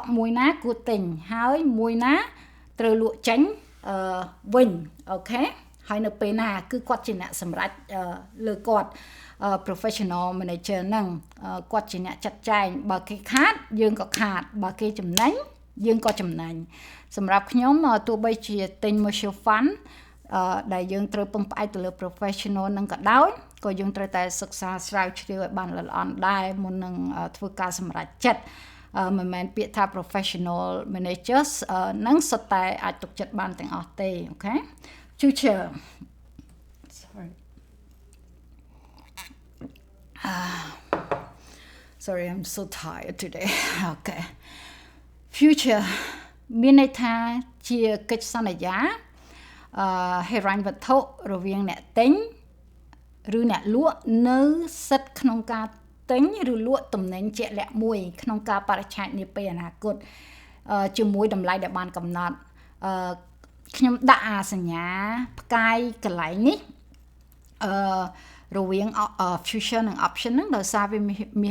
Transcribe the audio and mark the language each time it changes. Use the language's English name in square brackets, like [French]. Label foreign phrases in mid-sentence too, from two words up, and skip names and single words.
[Khmer] មួយណាគួរទិញហើយមួយណាត្រូវលក់ចេញវិញអូខេហើយនៅពេលណាគឺគាត់ជាអ្នកសម្រេចលើ គាត់ [English] professional manager [Khmer] ហ្នឹងគាត់ជាអ្នកចាត់ចែងបើគេខាតយើងក៏ខាតបើគេចំណេញយើងក៏ចំណេញសម្រាប់ខ្ញុំទោះបីជាទិញ [English] mutual fund [Khmer] ដែលយើងត្រូវពឹងផ្អែកទៅលើ professional ហ្នឹងក៏ដោយក៏យើងត្រូវតែសិក្សាស្រាវជ្រាវឲ្យបានល្អិតល្អន់ដែរមុននឹងធ្វើការសម្រេចចិត្តមិនមែនពាក្យថា [English] professional managers [Khmer] នឹងសុទ្ធតែអាចទុកចិត្តបានទាំងអស់ទេអូខេ future [English] sorry I'm so tired today okay [Khmer] future មានន័យថាជាកិច្ចសន្យាហិរញ្ញវត្ថុរវាងអ្នកទិញឬអ្នកលក់នៅសិទ្ធិក្នុងការទិញឬលក់ទំនិញជាក់លាក់មួយក្នុងការបរិ ច្ឆេទនាពេលអនាគតជាមួយតម្លៃដែលបានកំណត់ខ្ញុំដាក់អាសញ្ញាផ្កាយកន្លែងនេះរវាង future និង option ហ្នឹងដោយសារវាមាន